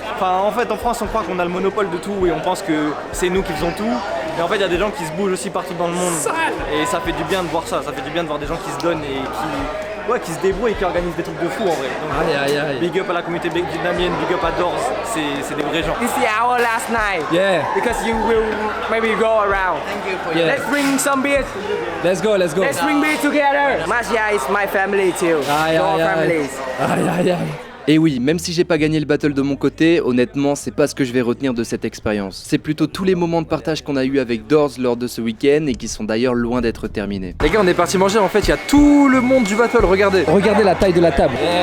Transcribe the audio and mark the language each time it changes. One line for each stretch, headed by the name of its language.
French: Enfin, en fait, en France, on croit qu'on a le monopole de tout et on pense que c'est nous qui faisons tout. Mais en fait, il y a des gens qui se bougent aussi partout dans le monde. Et ça fait du bien de voir ça. Ça fait du bien de voir des gens qui se donnent et qui se débrouillent et qui organisent des trucs de fou en vrai. Donc, big up à la communauté vietnamienne, big up à Dords, c'est des vrais gens.
English: This is our last night. Yeah. Because you will maybe go around. Thank you for Let's bring some beer. Let's go. Let's bring beer together. Masia is my family too. Your families. Aïe.
French: Et oui, même si j'ai pas gagné le battle de mon côté, honnêtement, c'est pas ce que je vais retenir de cette expérience. C'est plutôt tous les moments de partage qu'on a eu avec Dords lors de ce week-end et qui sont d'ailleurs loin d'être terminés. Les gars, on est parti manger. En fait, il y a tout le monde du battle. Regardez. Regardez la taille de la table.